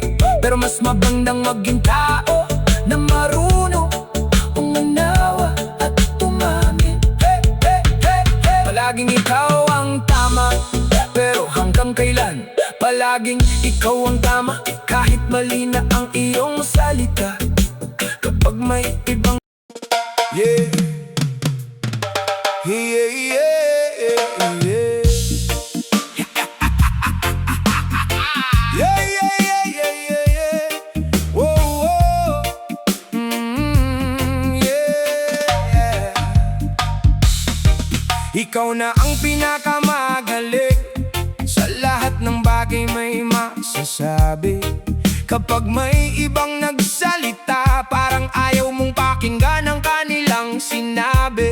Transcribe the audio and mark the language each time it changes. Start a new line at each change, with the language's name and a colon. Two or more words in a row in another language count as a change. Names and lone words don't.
Filipino: Pero mas magandang maging tao na marunong umanawa at tumamin. Palaging ikaw ang tama, pero hanggang kailan? Palaging ikaw ang tama, kahit mali na ang iyong salita. Kapag may ibang
English: Yeah. Yeah, yeah, yeah. Yeah, yeah, yeah, yeah, yeah, yeah. Whoa, whoa. Yeah.
Filipino: Ikaw na ang pinakamagaling, sa lahat ng bagay may masasabi. Kapag may ibang nagsalita, parang ayaw mong pakinggan ang kanilang sinabi.